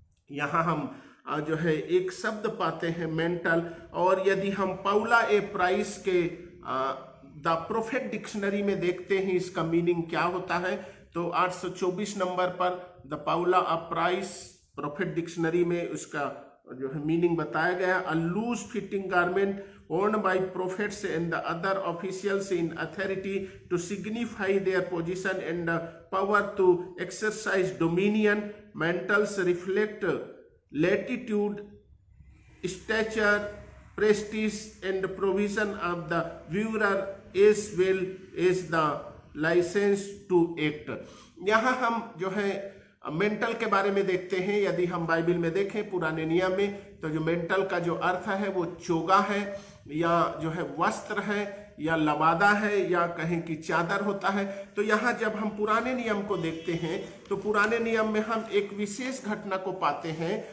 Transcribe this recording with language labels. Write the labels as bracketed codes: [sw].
[hi] यहाँ हम जो है एक शब्द पाते हैं मेंटल, और यदि हम पाउला ए प्राइस के द प्रोफेट डिक्शनरी में देखते हैं इसका मीनिंग क्या होता है, तो 824 नंबर पर the Paula of price prophet dictionary में उसका जो है मीनिंग बताया गया, [en] A loose fitting garment worn by prophets and the other officials in authority to signify their position and power to exercise dominion. Mantles reflect latitude, stature, prestige and provision of the wearer as well as the license to act। [hi] यहाँ हम जो है mental के बारे में देखते हैं। यदि हम बाइबल में देखें पुराने नियम में, तो जो मेंटल का जो अर्थ है वो चोगा है, या जो है वस्त्र है, या लबादा है, या कहें कि चादर होता है। तो यहाँ जब हम पुराने नियम को देखते हैं तो पुराने नियम में हम एक विशेष घटना को पाते हैं।